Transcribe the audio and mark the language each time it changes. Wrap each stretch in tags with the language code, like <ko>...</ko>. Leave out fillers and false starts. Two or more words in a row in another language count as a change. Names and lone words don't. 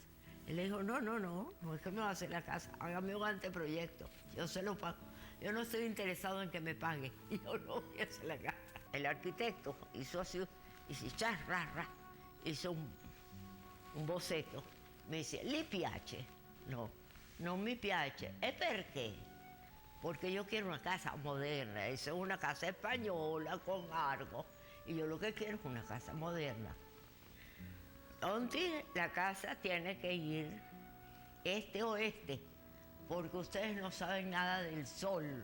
<es>Él le dijo, no es que me va a hacer la casa, hágame un anteproyecto, yo se lo pago. Yo no estoy interesado en que me pague, yo no voy a hacer la casa. El arquitecto hizo así, hizo un boceto. Me dice,</es> <it>¿li piace? No mi piace. ¿E perché?</it> <es>Porque yo quiero una casa moderna, esa es una casa española con arco, y yo lo que quiero es una casa moderna. Donde la casa tiene que ir este-oeste, porque ustedes no saben nada del sol.</es>